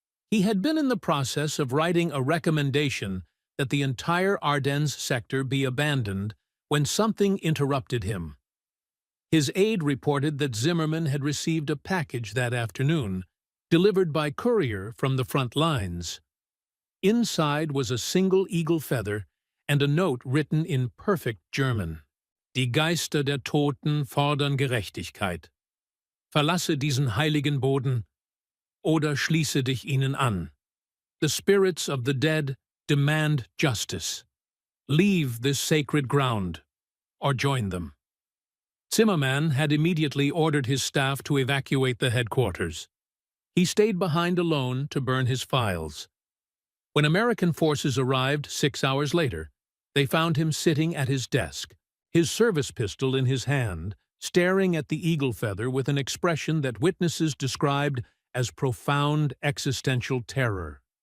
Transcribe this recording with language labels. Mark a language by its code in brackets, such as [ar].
[en] He had been in the process of writing a recommendation that the entire Ardennes sector be abandoned when something interrupted him. His aide reported that Zimmermann had received a package that afternoon, delivered by courier from the front lines. Inside was a single eagle feather and a note written in perfect German. [de] Die Geister der Toten fordern Gerechtigkeit. Verlasse diesen heiligen Boden oder schließe dich ihnen an. [en] The spirits of the dead demand justice. Leave this sacred ground or join them. Zimmermann had immediately ordered his staff to evacuate the headquarters. He stayed behind alone to burn his files. When American forces arrived 6 hours later, they found him sitting at his desk, his service pistol in his hand, staring at the eagle feather with an expression that witnesses described as profound existential terror.